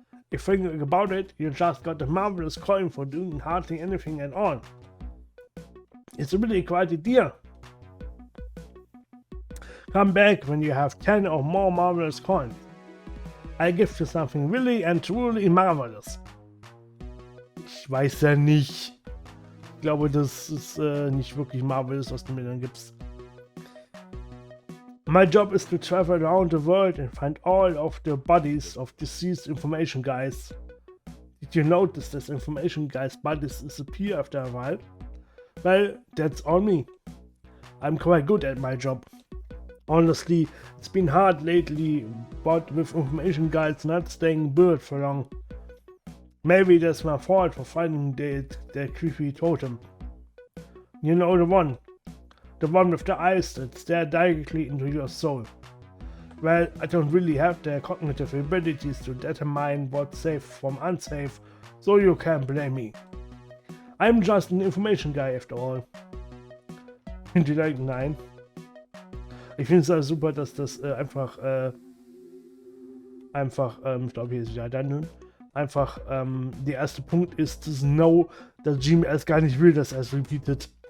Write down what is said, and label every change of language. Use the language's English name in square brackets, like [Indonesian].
[English] If thinking about it, you just got a marvelous coin for doing hardly anything at all. It's really quite a deal. Come back when you have 10 or more marvelous coins. I give you something really and truly marvelous. [German] Ich weiß ja nicht. Ich glaube, das ist nicht wirklich marvelous, was du mir dann gibst. [English] My job is to travel around the world and find all of the bodies of deceased information guys. Did you notice that information guys' bodies disappear after a while? Well, that's on me. I'm quite good at my job. Honestly, it's been hard lately, but with information guys not staying buried for long. Maybe that's my fault for finding that creepy totem. You know the one. The one with the eyes that stare directly into your soul. Well, I don't really have the cognitive abilities to determine what's safe from unsafe, so you can't blame me. I'm just an information guy after all. [German] Vielleicht nein. Ich finde es also super, dass das ich glaube hier ist ja dann einfach der erste Punkt ist das No, dass Jimmy erst gar nicht will, dass er es repeatet.